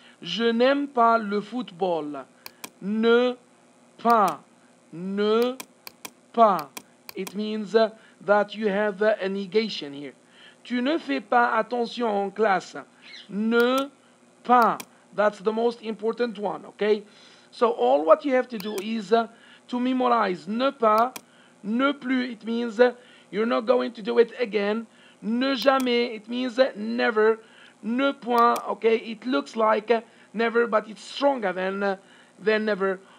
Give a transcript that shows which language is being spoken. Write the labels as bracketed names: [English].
[French] Je n'aime pas le football. Ne pas. Ne pas. [English] It means that you have a negation here. [French] Tu ne fais pas attention en classe. Ne pas. [English] That's the most important one, okay? So all what you have to do is to memorize [French] ne pas, ne plus, [English] it means you're not going to do it again. [French] Ne jamais, [English] it means never. [French] Ne point, [English] okay, it looks like never, but it's stronger than never.